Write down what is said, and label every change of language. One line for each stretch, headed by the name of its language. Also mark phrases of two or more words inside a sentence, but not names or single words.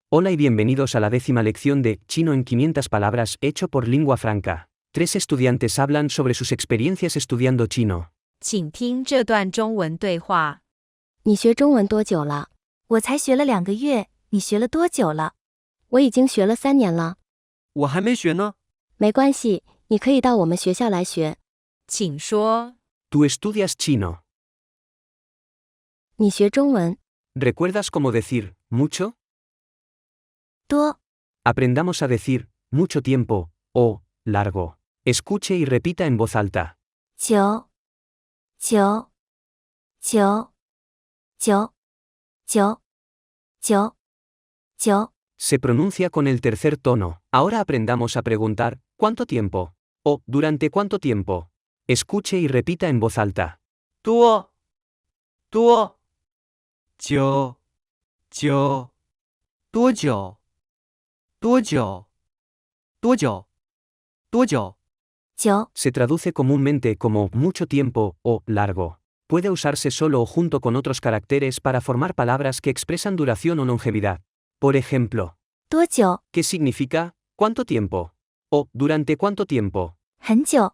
Spanish: Hola y bienvenidos a la 10ª lección de Chino en 500 palabras hecho por Lingua Franca. 3 estudiantes hablan sobre sus experiencias estudiando chino.
Chinese: 请听这段中文对话。你学中文多久了？我才学了2个月，你学了多久了？我已经学了3年了。我还没学呢。没关系，你可以到我们学校来学。请说。
Spanish: ¿Tú estudias chino?
Chinese: 你学中文
Spanish: ¿Recuerdas cómo decir mucho?
Chinese: 多
Spanish: Aprendamos a decir mucho tiempo o largo. Escuche y repita en voz alta.
Chinese: 久久久久久久久
Spanish: Se pronuncia con el tercer tono. Ahora aprendamos a preguntar ¿cuánto tiempo? O ¿durante cuánto tiempo? Escuche y repita en voz alta.
Chinese: 多多久久多久多久多久多久久
Spanish: Se traduce comúnmente como mucho tiempo o largo. Puede usarse solo o junto con otros caracteres para formar palabras que expresan duración o longevidad. Por ejemplo,
Chinese: 多久
Spanish: ¿qué significa cuánto tiempo? O ¿durante cuánto tiempo?
Chinese: 很久